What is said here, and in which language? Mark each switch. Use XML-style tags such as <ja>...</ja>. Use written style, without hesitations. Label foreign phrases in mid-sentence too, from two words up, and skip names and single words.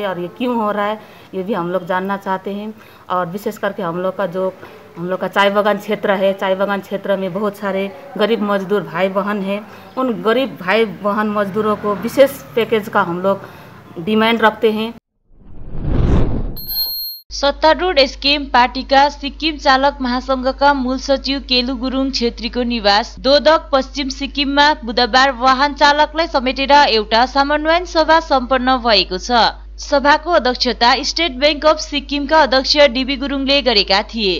<hi>और ये क्यों हो रहा है ये भी हम लोग जानना चाहते हैं। और विशेष करके हम लोग का चाय बागान क्षेत्र है। चाय बागान क्षेत्र में बहुत सारे गरीब मजदूर भाई बहन हैं। उन गरीब भाई बहन मजदूरों को विशेष पैकेज का हम लोग डिमांड रखते हैं।</hi> <ne>सत्तारूढ़ एसकेएम पार्टीका सिक्किम चालक महासंघका मूल सचिव केलु गुरुङ छेत्रीको निवास दोदक पश्चिम सिक्किममा बुधबार वाहन चालकलाई समेटेर एउटा समन्वयन सभा सम्पन्न भएको छ। सभाको अध्यक्षता स्टेट बैंक अफ सिक्किमका अध्यक्ष डीबी गुरुङले गरेका थिए।</ne>